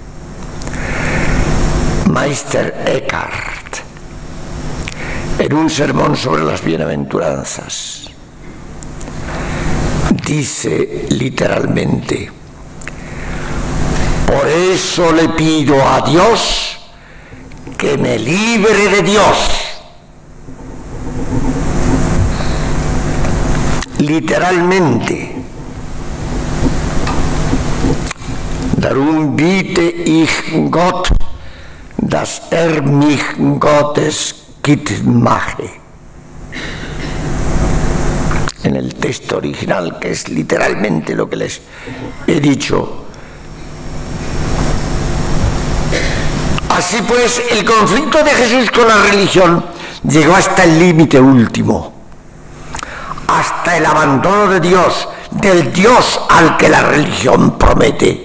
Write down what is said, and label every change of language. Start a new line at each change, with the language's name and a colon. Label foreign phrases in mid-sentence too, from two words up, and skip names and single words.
Spanish: Meister Eckhart, en un sermón sobre las bienaventuranzas, dice literalmente: por eso le pido a Dios que me libre de Dios. Literalmente.
German: Darum bitte ich Gott, dass mich Gottes Kind mache.
Spanish: En el texto original, que es literalmente lo que les he dicho. Así pues, el conflicto de Jesús con la religión llegó hasta el límite último, hasta el abandono de Dios, del Dios al que la religión promete.